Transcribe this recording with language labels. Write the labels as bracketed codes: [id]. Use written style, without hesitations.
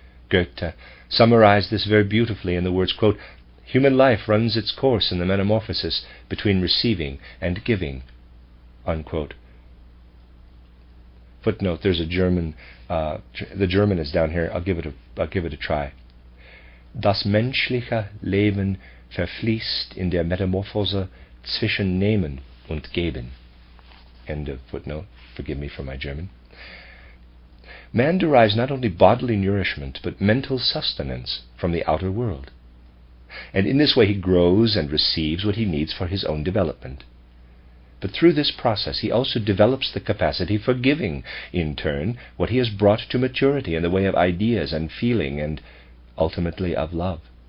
[en] Goethe summarized this very beautifully in the words, quote, "Human life runs its course in the metamorphosis between receiving and giving," unquote. Footnote: there's a German. The German is down here. I'll give it a try. [de] Das menschliche Leben verfließt in der Metamorphose zwischen Nehmen und Geben. [en] End of footnote. Forgive me for my German. Man derives not only bodily nourishment, but mental sustenance from the outer world. And in this way he grows and receives what he needs for his own development. But through this process he also develops the capacity for giving, in turn, what he has brought to maturity in the way of ideas and feeling and ultimately of love.